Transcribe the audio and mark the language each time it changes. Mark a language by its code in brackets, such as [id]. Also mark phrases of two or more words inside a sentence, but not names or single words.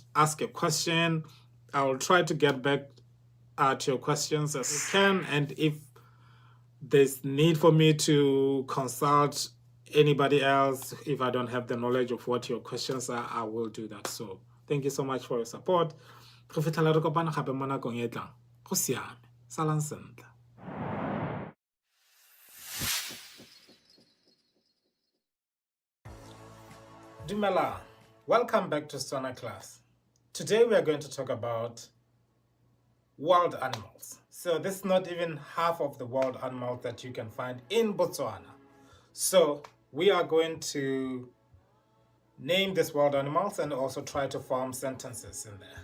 [en] Ask a question. I will try to get back to your questions as we can, and if there's need for me to consult anybody else, if I don't have the knowledge of what your questions are, I will do that. So thank you so much for your support. [tn] Go fitlhela re kopana gape mo nakong e tlang. Go siame. Salang sentle. Dumela. [en] Welcome back to Setswana Class. Today we are going to talk about wild animals. So this is not even half of the wild animals that you can find in Botswana. So we are going to name these wild animals and also try to form sentences in there.